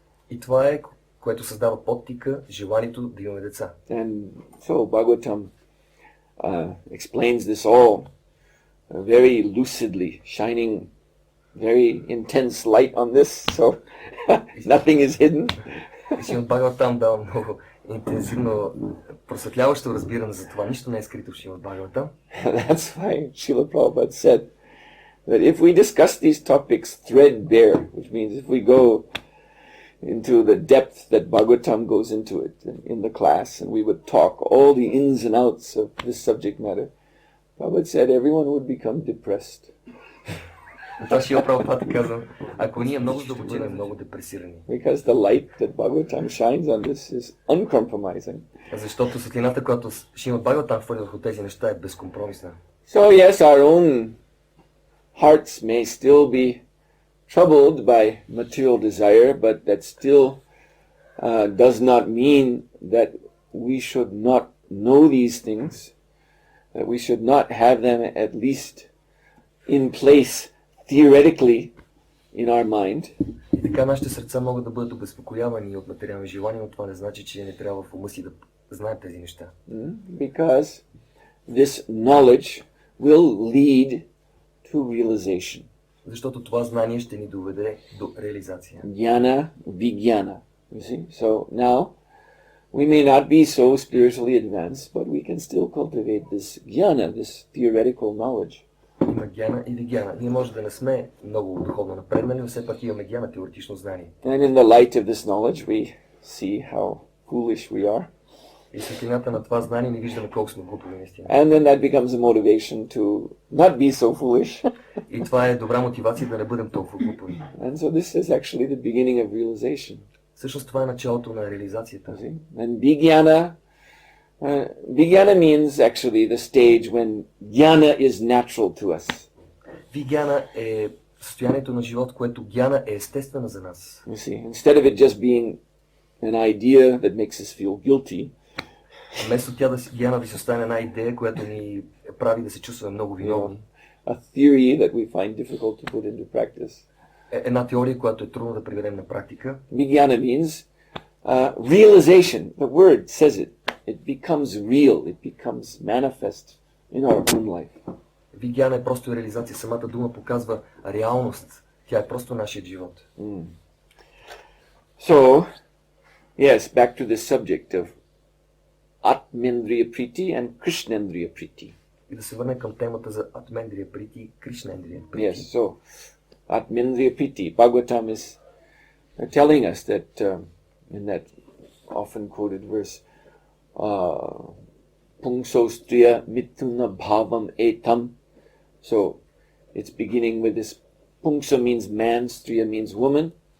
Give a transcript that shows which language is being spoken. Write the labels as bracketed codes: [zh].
[bg] И това е, което създава подтика, желанието да имаме деца. [en] And so Bhagavatam explains this all very lucidly, shining very intense light on this, so nothing is hidden. [bg] Шримад Бхагаватам дава много интензивно просветляващо разбиране за това. Нищо не е скрито в Шримад Бхагаватам. [en] That's why Srila Prabhupada said that if we discuss these topics threadbare, which means if we go into the depth that Bhagavatam goes into it in the class, and we would talk all the ins and outs of this subject matter, Prabhupada said everyone would become depressed. [bg] Това Шрила Прабхупада казва, ако ние много задълбочим, много депресирани. [en] Because the light that Bhagavatam shines on this is uncompromising. [bg] Защото светлината, която Шримад Бхагаватам хвърля върху тези неща, е безкомпромисна. [en] So yes, our own hearts may still be troubled by material desire, but that still does not mean that we should not know these things, that we should not have them at least in place theoretically in our mind. [bg] И така нашите сърца могат да бъдат обезпокоявани от материални желания, но това не значи, че не трябва в ума си да знаем тези неща. [en] Because this knowledge will lead to realization. [bg] Защото това знание ще ни доведе до реализация. [en] Jnana Vijnana. You see? So now we may not be so spiritually advanced, but we can still cultivate this jnana, this theoretical knowledge. [bg] Има гяна и вигяна. Ние може да не сме много духовно напреднали, но все пак имаме гяна, теоретично знание. [en] And in the light of this knowledge we see how foolish we are. [bg] И светлината на това знание не виждаме колко сме глупави наистина. [en] And then that becomes a motivation to not be so foolish. [bg] И това е добра мотивация да не бъдем толкова глупави. [en] And so this is actually the beginning of realization. [bg] Всъщност това е началото на реализацията. [en] And Vijnana means actually the stage when jnana is natural to us. [bg] Вигяна е състоянието на живот, което гяна е естествена за нас. [en] You see, instead of it just being an idea that makes us feel guilty, [bg] Вместо тя гяна да си остане една идея, която ни прави да се чувстваме много виновни. [en] a theory that we find difficult to put into practice. [bg] Една теория, която е трудно да приведем на практика. [en] Vijnana means realization. The word says it. It becomes real. It becomes manifest in our own life. [bg] Вигяна е просто реализация. Самата дума показва реалност. Тя е просто нашият живот. [en] So, yes, back to this subject of Atmendriya Priti and Krishnendriya Priti. [bg] И да се върнем към темата за Атмендрия Прити и Кришнендрия Прити. [en] Yes, so Atmendriya Priti. Bhagavatam is telling us that in that often quoted verse, [sa] Pungsostriya mituna bhavam etam. [en] So it's beginning with this. Pungsa means man, striya means woman.